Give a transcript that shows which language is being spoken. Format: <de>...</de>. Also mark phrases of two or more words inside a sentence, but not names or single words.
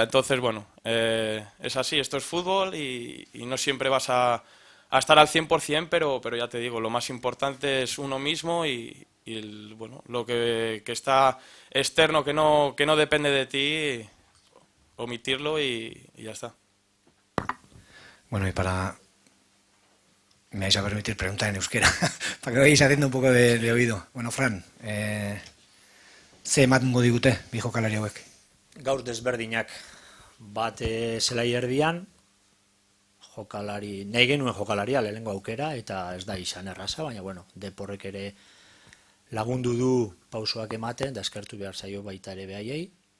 <es>Entonces, bueno, es así, esto es fútbol y no siempre vas a estar al 100%, pero ya te digo, lo más importante es uno mismo y bueno, lo que está externo, que no depende de ti, omitirlo y ya está. Bueno, y me vais a permitir preguntar en euskera, para que vayáis haciendo un poco de oído.</es> <eu>Bueno, Fran, ze ematen digute bi jokalari hauek? Gaur desberdinak, bat zelai erdian, nahi genuen jokalaria lehenengo aukera, eta ez da izan erraza, baina bueno, Deporrek ere lagundu du pausoak ematen, da eskertu behar zaio baita ere behaiei,</eu>